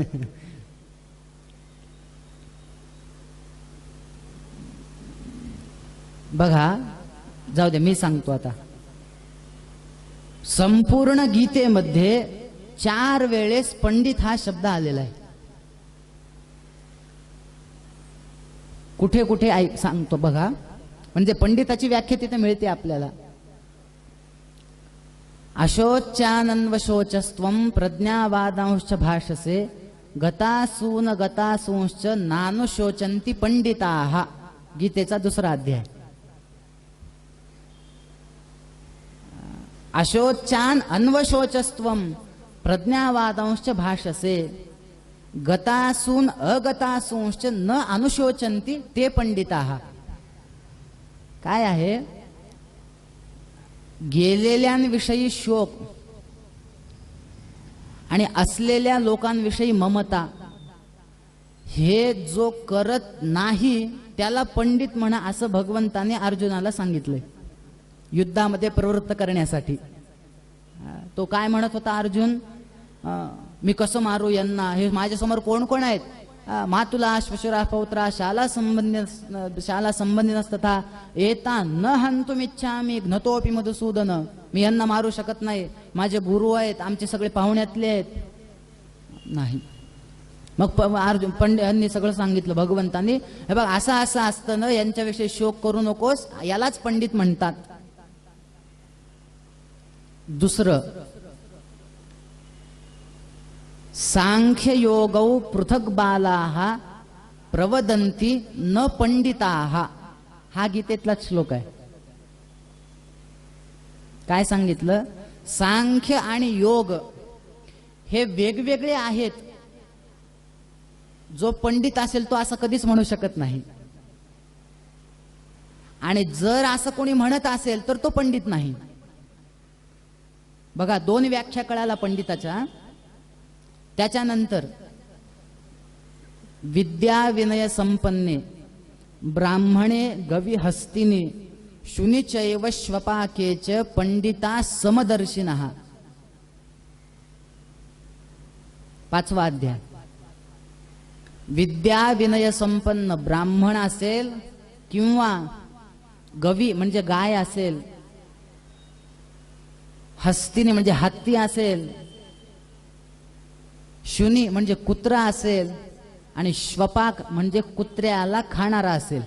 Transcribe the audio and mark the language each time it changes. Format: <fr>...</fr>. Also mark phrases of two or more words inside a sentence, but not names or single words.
<mr>बघा, जाऊ दे मी सांगतो आता. संपूर्ण गीतेमध्ये 4 वेळेस पंडित हा शब्द आलेला आहे. कुठे कुठे सांगतो बघा, म्हणजे पंडिताची व्याख्या तिथे मिळते आपल्याला.</mr> <sa>अशोच्यानन्वशोचस्त्वं प्रज्ञावादांश्च भाषसे गतासून गतासूंश्च नानुशोचन्ति पंडिताः.</sa> <mr>गीतेचा 2रा अध्याय.</mr> <sa>अशोच्यान अन्वशोचस्त्वं प्रज्ञावादांश्च भाषसे. गतासून अगतासूंश्च न अनुशोचन्ति ते पंडिताः.</sa> <mr>काय आहे, गेलेल्यांविषयी शोक आणि असलेल्या लोकांविषयी ममता हे जो करत नाही त्याला पंडित म्हणा, असं भगवंताने अर्जुनाला सांगितलंय युद्धामध्ये प्रवृत्त करण्यासाठी. तो काय म्हणत होता अर्जुन, मी कसं मारू यांना, हे माझ्यासमोर कोण कोण आहेत,</mr> <sa>मातुला श्वशुरा पौत्रा शाला संबंधिनस्तथा एता न हंतुमिच्छामि घ्नतोपि मधुसूदन.</sa> <mr>मी यांना मारू शकत नाही, माझे गुरु आहेत, आमचे सगळे पाहुण्यातले आहेत. नाही. मग अर्जुन पंडितांनी सगळं सांगितलं भगवंतांनी, हे बघ असं असं असतं ना, यांच्याविषयी शोक करू नकोस, यालाच पंडित म्हणतात. दुसरं,</mr> <sa>सांख्य योगौ पृथक बालाः प्रवदन्ति न पंडिताः.</sa> <mr>हा गीतेतलाच श्लोक आहे. काय सांगितलं, सांख्य आणि योग हे वेगवेगळे आहेत. जो पंडित असेल तो असं कधीच म्हणू शकत नाही, आणि जर असं कोणी म्हणत असेल तर तो पंडित नाही. बघा, दोन व्याख्या कळाला पंडिताच्या.</mr> <sa>त्याच्यानंतर विद्या विनय संपन्ने ब्राह्मणे गवी हस्तिनी शुनिचैव श्वपाकेच पंडिता समदर्शिनः.</sa> <mr>5वा अध्याय. विद्या विनय संपन्न ब्राह्मण असेल किंवा गवी म्हणजे गाय असेल, हस्तिनी म्हणजे हत्ती असेल, शुनी म्हणजे कुत्रा असेल, आणि श्वपाक म्हणजे कुत्र्याला खाणारा असेल.</mr>